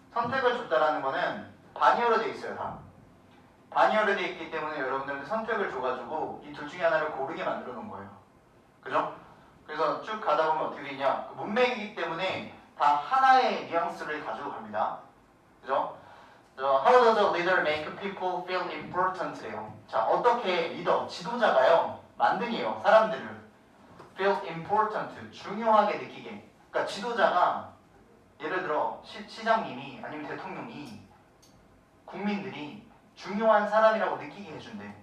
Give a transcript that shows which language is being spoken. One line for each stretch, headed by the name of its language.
Korean: 선택을 줬다라는 거는 반이어로 돼 있어요, 다. 반이어로 돼 있기 때문에 여러분들한테 선택을 줘가지고 이 둘 중에 하나를 고르게 만들어 놓은 거예요. 그죠? 그래서 쭉 가다 보면 어떻게 되냐? 문맥이기 때문에 다 하나의 뉘앙스를 가지고 갑니다. 그죠?
English: How does a leader make people feel important래요.
Korean: 자, 어떻게 리더, 지도자가요, 만드니요, 사람들을
English: feel important,
Korean: 중요하게 느끼게. 그러니까 지도자가 예를 들어 시장님이 아니면 대통령이 국민들이 중요한 사람이라고 느끼게 해준대.